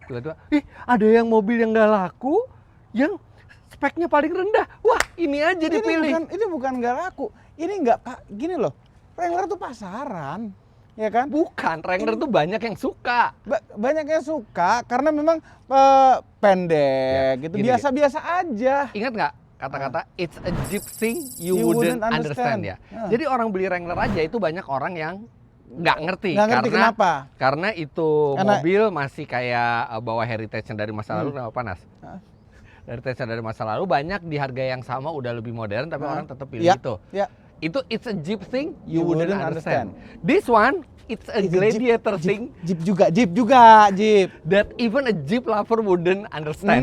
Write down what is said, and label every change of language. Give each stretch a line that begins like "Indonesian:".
Indonesian: Tiba-tiba, ada yang mobil yang nggak laku, yang speknya paling rendah. Wah, ini aja dipilih. Ini bukan nggak laku. Ini nggak gini loh. Wrangler tuh pasaran, ya kan? Bukan, Wrangler tuh banyak yang suka. Banyak yang suka karena memang pendek gitu, gini, biasa-biasa aja. Ingat nggak kata-kata
English: it's a Jeep thing you wouldn't understand
Indonesian: ya? Jadi orang beli Wrangler aja itu banyak orang yang nggak ngerti kenapa. Karena itu mobil masih kayak bawa heritage-nya dari masa lalu. Kenapa panas? Heritage-nya dari masa lalu banyak di harga yang sama udah lebih modern tapi orang tetap pilih itu. Ya.
English: Itu it's a Jeep thing you wouldn't understand. This one it's a Gladiator thing
Indonesian: Jeep juga.
English: that even a Jeep lover wouldn't understand.